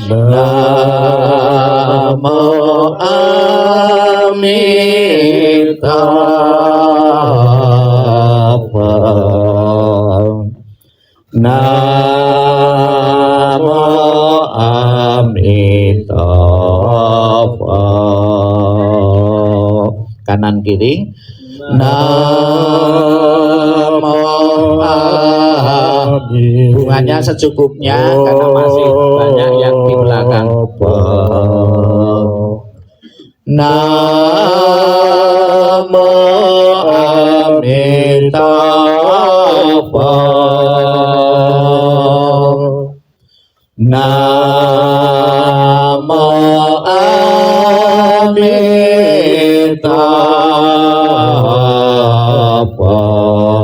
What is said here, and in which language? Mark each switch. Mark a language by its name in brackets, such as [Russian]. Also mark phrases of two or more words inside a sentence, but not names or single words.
[Sanskrit] Namo Amitabha. Namo Amitabha. [Indonesian] Kanan kiri. Namo bunganya secukupnya karena masih banyak yang di belakang. [Sanskrit] Namo Amitabha. Namo Amitabha.